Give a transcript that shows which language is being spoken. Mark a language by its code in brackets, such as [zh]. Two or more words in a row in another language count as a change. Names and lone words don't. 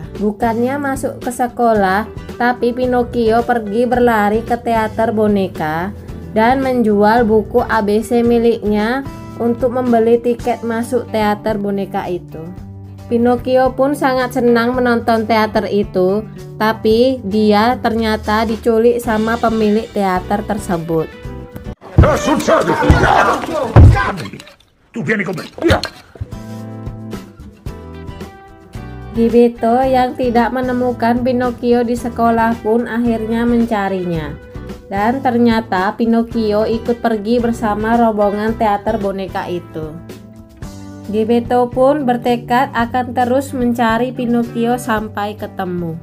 [id] Bukannya masuk ke sekolah, tapi Pinocchio pergi berlari ke teater boneka dan menjual buku ABC miliknya untuk membeli tiket masuk teater boneka itu. Pinocchio pun sangat senang menonton teater itu, tapi dia ternyata diculik sama pemilik teater tersebut. [it] Succede! Tu vieni con me, via! [id] Gepetto yang tidak menemukan Pinocchio di sekolah pun akhirnya mencarinya. Dan ternyata Pinocchio ikut pergi bersama rombongan teater boneka itu. Gepetto pun bertekad akan terus mencari Pinocchio sampai ketemu.